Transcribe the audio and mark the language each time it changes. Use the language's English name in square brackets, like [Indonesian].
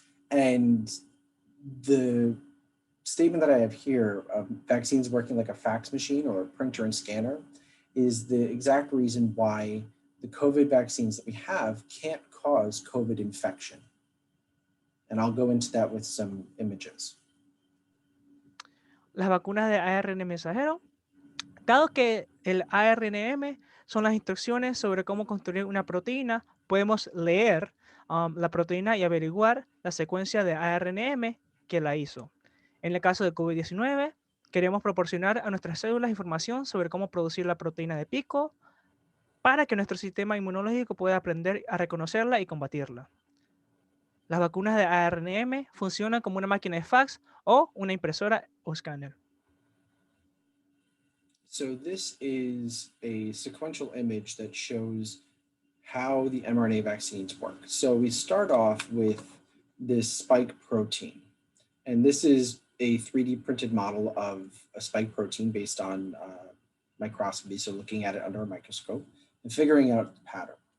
[English] And the statement that I have here of vaccines working like a fax machine or a printer and scanner is the exact reason why the COVID vaccines that we have can't cause COVID infection. And I'll go into that with some images. [Spanish] Las vacunas de ARN mensajero, dado que el ARNM son las instrucciones sobre cómo construir una proteína, podemos leer la proteína y averiguar la secuencia de ARNM que la hizo. En el caso de COVID-19, queremos proporcionar a nuestras células información sobre cómo producir la proteína de pico para que nuestro sistema inmunológico pueda aprender a reconocerla y combatirla. Las vacunas de ARNM funcionan como una máquina de fax o una impresora o escáner. [English] So this is a sequential image that shows how the mRNA vaccines work. So we start off with this spike protein. And this is a 3D printed model of a spike protein based on microscopy, so looking at it under a microscope and figuring out the pattern.